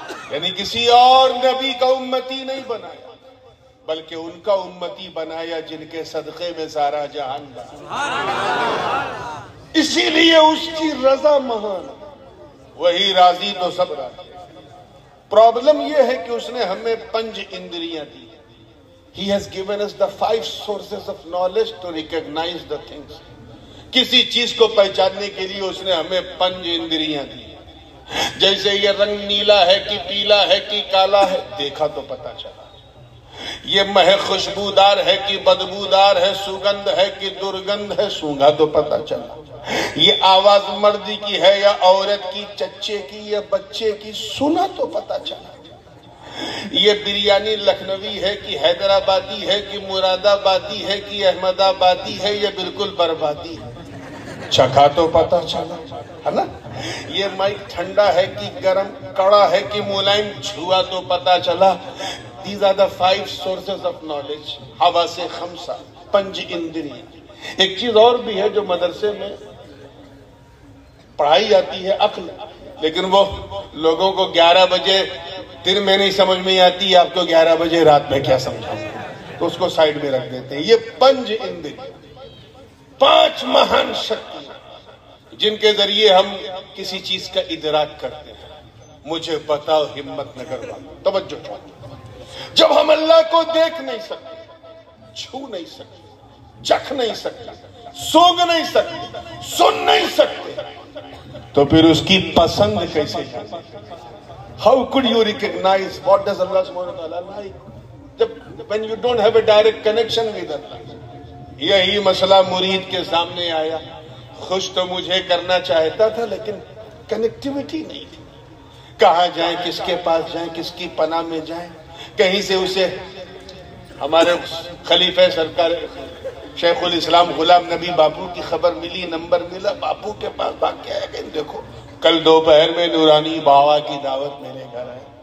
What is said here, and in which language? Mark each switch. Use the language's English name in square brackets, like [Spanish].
[Urdu] یعنی کسی اور نبی کا امتی نہیں بنایا بلکہ ان کا امتی بنایا جن کے صدقے میں سارا جہان بنا. اسی لیے اس کی رضا مہان، وہی راضی تو سب راضی. پرابلم یہ ہے کہ اس نے ہمیں 5 اندریاں دی. [English] He has given us the 5 sources of knowledge to recognize the things. [Urdu] کسی چیز کو پہچاننے کے لیے اس نے ہمیں 5 اندریاں دی. جیسے یہ رنگ نیلا ہے کہ پیلا ہے کہ کالا ہے، دیکھا تو پتا چلا. یہ مہک خوشبودار ہے کہ بدبودار ہے، سگندھ ہے کہ درگندھ ہے، سونگا تو پتا چلا. یہ آواز مردی کی ہے یا عورت کی، چچے کی یا بچے کی، سنا تو پتا چلا. یہ بریانی لکھنوی ہے کہ حیدرآبادی ہے کہ مراد آبادی ہے کہ احمد آبادی ہے، یہ بالکل بربادی ہے، چکھا تو پتا چلا ہے نا. یہ مائک ٹھنڈا ہے کہ گرم، کڑا ہے کہ ملائم، چھوا تو پتا چلا. [English] These are the 5 sources of knowledge. [Urdu] حواس خمسہ، 5 اندریاں. ایک چیز اور بھی ہے جو مدرسے میں پڑھائی جاتی ہے، عقل. لیکن وہ لوگوں کو 11 بجے دن میں نہیں سمجھ میں آتی، آپ کو 11 بجے رات میں کیا سمجھاؤں، تو اس کو سائیڈ میں رکھ دیتے ہیں. یہ 5 اندریاں، 5 مہان شکتی جن کے ذریعے ہم کسی چیز کا ادراک کرتے ہیں. مجھے بتاؤ ہمت نگر والوں، توجہ چاہتے. جب ہم اللہ کو دیکھ نہیں سکتے، چھو نہیں سکتے، چکھ نہیں سکتے، سونگ نہیں سکتے، سن نہیں سکتے، تو پھر اس کی پسند کیسے جانے؟ [English] How could you recognize what does Allah subhanahu wa ta'ala like? When you don't have a direct connection with Allah. [Urdu] یہی مسئلہ مرید کے سامنے آیا. خوش تو مجھے کرنا چاہتا تھا لیکن کنیکٹیویٹی نہیں تھی. کہاں جائیں، کس کے پاس جائیں، کس کی پناہ میں جائیں. کہیں سے اسے ہمارے خلیفہ سرکار شیخ الاسلام غلام نبی باپو کی خبر ملی، نمبر ملا، باپو کے پاس بھاگ کے آئے گئے. دیکھو کل دوپہر میں نورانی بابا کی دعوت میرے گھر ہے.